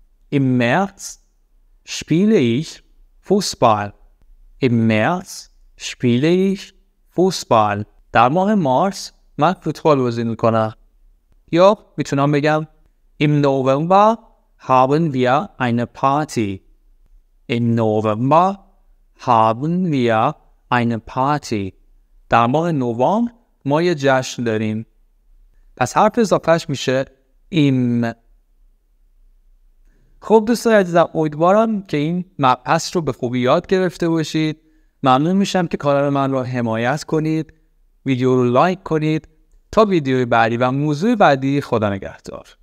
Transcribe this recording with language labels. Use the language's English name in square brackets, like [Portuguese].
[German] Im März spiele ich Fußball. Im März spiele ich Fußball. [Persian] در ماه مارس من فوتبال بازی میکنم. یا میتونم بگم [German] im November haben wir eine Party. Im November haben wir eine Party. [Persian] در ماه نوامبر ما یه جشن داریم. پس حرف اضافهش میشه ایم. خب دوستان عزیزم، امیدوارم که این مبحث رو به خوبی یاد گرفته باشید. ممنون میشم که کانال من رو حمایت کنید، ویدیو رو لایک کنید. تا ویدیوی بعدی و موضوع بعدی، خدا نگهدار.